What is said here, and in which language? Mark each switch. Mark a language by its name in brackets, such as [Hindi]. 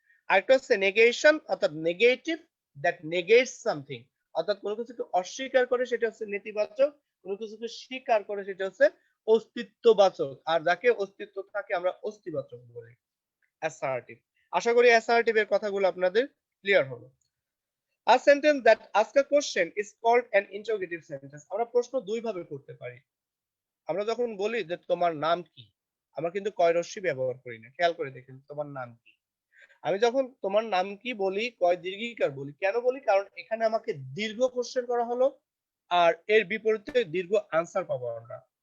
[Bangla] আরেকটা হচ্ছে negation অর্থাৎ [English] negative that negates something, [Bangla] অর্থাৎ কোনো কিছুকে অস্বীকার করে সেটা হচ্ছে নেতিবাচক, কোনো কিছুকে স্বীকার করে সেটা হচ্ছে অস্তিত্ববাচক, আর যাকে অস্তিত্ব থাকে আমরা অস্তিবাচক বলি অ্যাসার্টিভ। আশা করি অ্যাসার্টিভ এর কথাগুলো আপনাদের ক্লিয়ার হলো। [English] A sentence that asks a question is called an interrogative sentence। [Bangla] আমরা প্রশ্ন দুই ভাবে করতে পারি। আমরা যখন বলি যে তোমার নাম কি, আমরা কিন্তু কয় রস্যি ব্যবহার করি না, খেয়াল করে দেখেন তোমার নাম কি। আমি যখন তোমার নাম কি বলি কয় দীর্ঘিকার বলি, কেন বলি? কারণ এখানে আমাকে দীর্ঘ কোশ্চেন করা হলো, আর এর বিপরীতে দীর্ঘ আনসার পাবো আমরা।